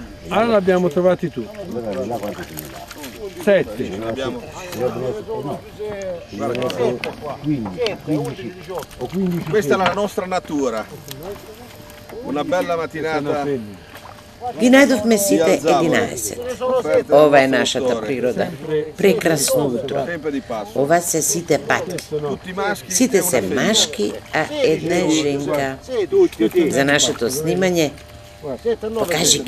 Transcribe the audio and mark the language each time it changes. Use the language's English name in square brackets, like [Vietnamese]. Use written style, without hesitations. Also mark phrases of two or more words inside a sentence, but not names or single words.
[Italian] Allora abbiamo trovati tutti. 7. 15. Questa è la nostra natura. Una bella mattinata. [Macedonian] Гинајдов ме сите 11. Ова е нашата природа. Прекрасно утро. Ова се сите патки. Сите се машки, а една е женка. За нашето снимање, покажи ги.